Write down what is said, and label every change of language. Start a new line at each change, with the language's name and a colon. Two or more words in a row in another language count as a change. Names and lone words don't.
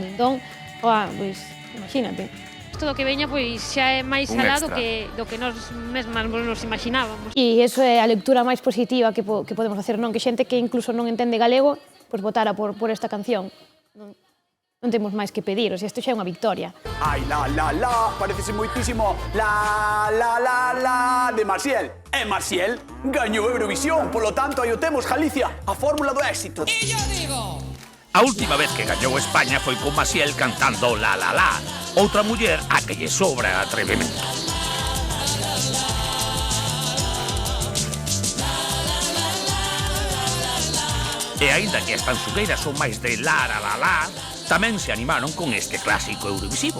Galician: Entón, pois, imagínate. Todo o que veña pois xa é máis Un alado extra. do que nós mesmas nos imaginábamos. E iso é a lectura máis positiva que podemos facer, non? Que xente que incluso non entende galego, pois votara por esta canción. Non temos máis que pedir,
Spanish: o sea,
Galician: isto xa é unha victoria. Ai, la, parecese moitísimo la, de Maciel. E Maciel gañou Eurovisión, polo tanto, aí o temos, Galicia, a fórmula do éxito.
Spanish: E yo digo...
Galician: A última vez que gañou España foi con Maciel cantando La, outra muller a que lle sobra atrevemento. E aínda que as tanxugueiras son máis de la, tamén se animaron con este clásico eurovisivo.